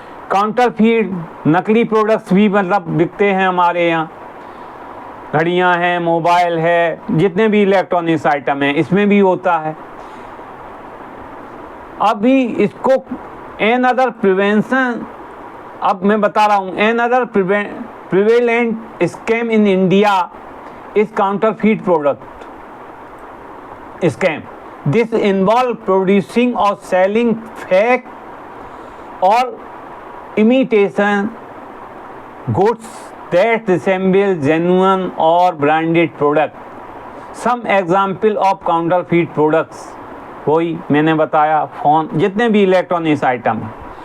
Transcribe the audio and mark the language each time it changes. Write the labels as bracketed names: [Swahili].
[Hindi] Counterfeit नकली products भी मतलब बिकते हैं हमारे यहाँ, घड़ियाँ हैं, मोबाइल है, जितने भी इलेक्ट्रॉनिक्स आइटम हैं, इसमें भी होता है। [English] अभी इसको another prevention, अब मैं बता रहा हूँ, another prevalent scam in India is counterfeit product scam. This involve producing और सेलिंग फेक और imitation goods that resemble genuine or branded product. [Hindi] Some example of counterfeit products, वही मैंने बताया, फ़ोन, जितने भी इलेक्ट्रॉनिक्स आइटम हैं।